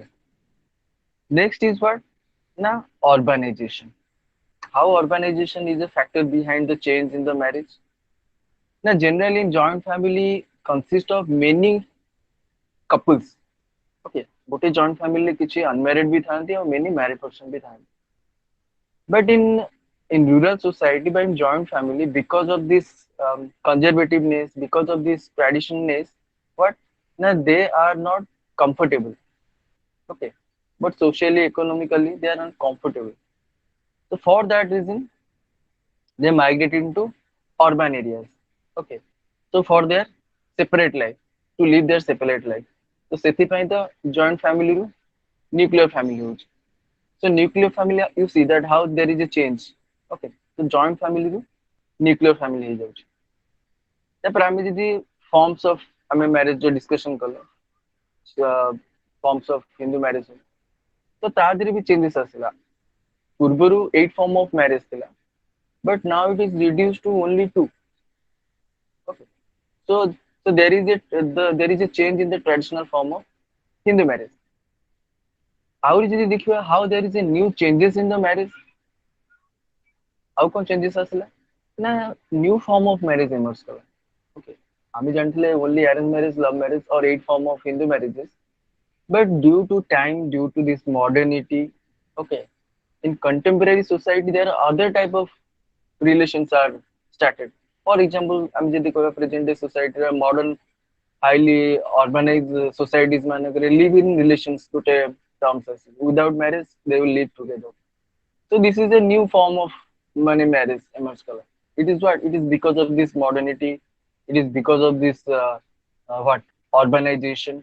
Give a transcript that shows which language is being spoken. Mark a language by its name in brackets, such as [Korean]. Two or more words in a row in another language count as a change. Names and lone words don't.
[English] Next is what? Na urbanization. How urbanization is a factor behind the change in the marriage? Now generally in joint family consist of many couples. [Odia] Okay, ଗୋଟେ [English] joint family [Odia] କିଛି unmarried ବି ଥାନ୍ତି ଆଉ [English] many married person [Odia] ବି ଥାନ୍ତି. [English] But in rural society, but in joint family, because of this conservativeness, because of this traditionalness, what? Now they are not comfortable. Okay, but socially, economically, they are uncomfortable. So for that reason, they migrate into urban areas. Okay, so for their separate life, to live their separate life. [Odia] So ସେଥିପାଇଁ ତ [English] joint family [Odia] ରୁ [English] nuclear family [Odia] ହଉଛି. [English] So nuclear family, you see that how there is a change. Okay, so joint family ରୁ nuclear family ହେଇଯାଉଛି. [Odia] ତାପରେ ଆମେ ଯଦି [English] forms of [Odia] ଆମେ marriage जो discussion କଲେ [English] forms of Hindu marriage [Odia] ତ ତା ଦେହରେ ବି changes ଆସିଲା. [English] ପୂର୍ବରୁ 8 form of marriage ଥିଲା but now it is reduced to only 2. Okay, so there is a change in the traditional form of Hindu marriage. [Odia] ଆହୁରି ଯଦି ଦେଖିବା [English] how there is a new changes in the marriage. [Odia] ଆଉ କଣ changes ଆସିଲା ନା [English] new form of marriage emerge [Odia] କଲା. [English] Okay, [Odia] ଆମେ ଜାଣିଥିଲେ [English] only arranged marriage, love marriage or 8 form of Hindu marriages. But due to time, due to this modernity, okay, in contemporary society there are other type of relations are started. For example, [Odia] ଆମେ ଯଦି କହିବା [English] present day society ର modern highly urbanized societies ମାନଙ୍କରେ live in relations ଗୋଟେ terms ଅଛି, without marriage they will live together. So this is a new form of money marriage emerged color. It is what? It is because of this modernity. It is because of this what urbanization.